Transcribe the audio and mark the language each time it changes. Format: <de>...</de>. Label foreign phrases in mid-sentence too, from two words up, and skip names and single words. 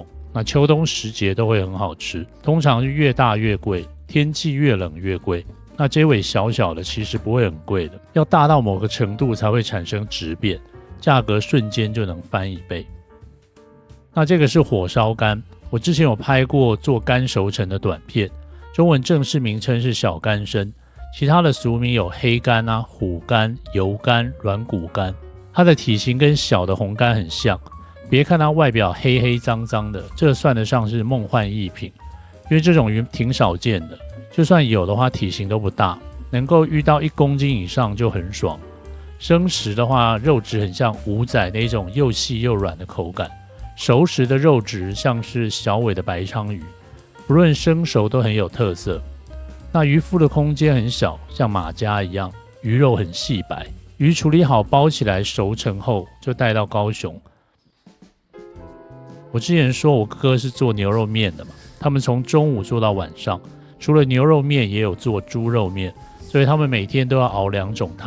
<zh>那秋冬時節都會很好吃，通常是越大越貴，天氣越冷越貴。那這尾小小的其實不會很貴的，要大到某個程度才會產生質變，價格瞬間就能翻1倍。那這個是火燒肝，我之前有拍過做肝熟成的短片，中文正式名稱是小肝參，其他的俗名有黑肝虎肝、油肝、軟骨肝。它的體型跟小的紅肝很像。別看它外表黑黑髒髒的，這算得上是夢幻逸品，因為這種魚挺少見的，就算有的話體型都不大，能夠遇到1公斤以上就很爽。生食的話，肉質很像午仔那種又細又軟的口感，熟食的肉質像是小尾的白鯧魚，不論生熟都很有特色。那魚腹的空間很小，像馬家一樣，魚肉很細白。魚處理好包起來熟成後，就帶到高雄。我之前說我哥是做牛肉麵的嘛，他們從中午做到晚上，除了牛肉麵也有做豬肉麵，所以他們每天都要熬2種湯。</zh>